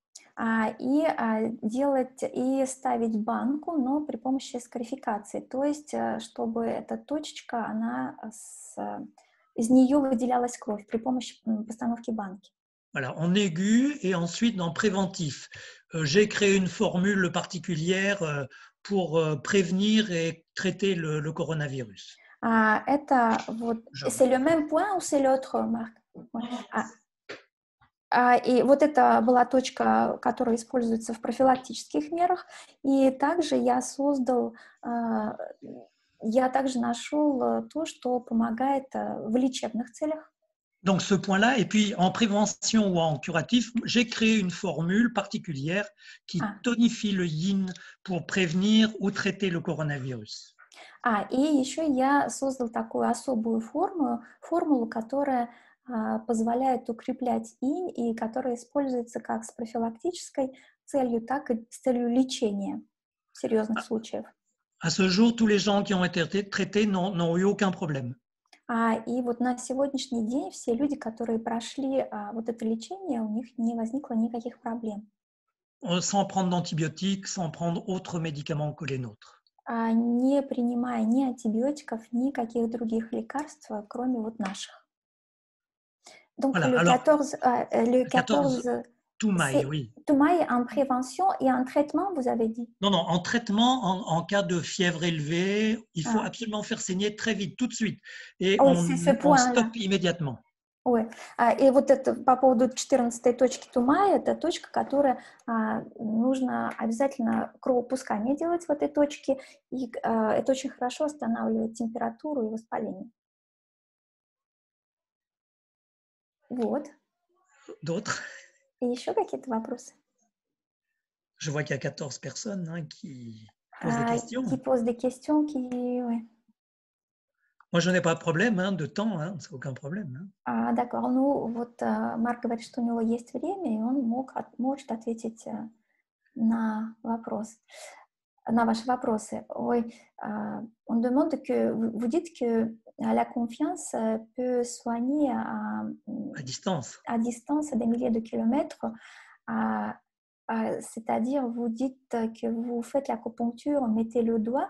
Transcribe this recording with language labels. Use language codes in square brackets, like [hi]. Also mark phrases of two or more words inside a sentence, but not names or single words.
[ru] И ставить банку, но при помощи скарификации, то есть чтобы эта точечка, из нее выделялась кровь при помощи постановки банки. [fr] Voilà, en aigu et ensuite en préventif. J'ai créé une formule particulière pour prévenir et traiter le coronavirus. C'est le même point ou c'est l'autre, Marc? [ru] И вот это была точка, которая используется в профилактических мерах. И также я также нашел то, что помогает в лечебных целях. [fr] Donc ce point-là, et puis en prévention ou en curatif, j'ai créé une formule particulière qui tonifie le yin pour prévenir ou traiter le coronavirus. [ru] И еще я создал такую особую формулу, которая позволяет укреплять инь и которая используется как с профилактической целью, так и с целью лечения серьезных случаев. [fr] À ce jour, tous les gens qui ont été traités n'ont eu aucun problème. [ru] И вот на сегодняшний день все люди, которые прошли вот это лечение, у них не возникло никаких проблем. [fr] Sans prendre d'antibiotiques, sans prendre autres médicaments que les nôtres. [ru] Не принимая ни антибиотиков, ни каких других лекарств, кроме вот наших. [fr] Donc voilà, le 14 Toumaï, oui. Toumaï en prévention et en traitement, vous avez dit? Non, en traitement, en cas de fièvre élevée, il faut absolument faire saigner très vite, tout de suite. Et on stoppe immédiatement. [ru] Ой, и вот это по поводу 14-й точки Тумая, это точка, которая нужно обязательно кровопускание делать в этой точке, и это очень хорошо останавливает температуру и воспаление. Вот. [fr] D'autres? [ru] И еще какие-то вопросы? [fr] Je vois qu'il y a 14 personnes qui posent des questions. Qui posent des questions, ouais. Moi, je n'ai pas de problème de temps, c'est aucun problème. D'accord. [ru] Ну, вот Марк говорит, что у него есть время, и он может ответить на ваши вопросы. [fr] On demande que, vous dites que la confiance peut soigner à distance à des milliers de kilomètres. C'est-à-dire, vous dites que vous faites l'acupuncture, mettez le doigt.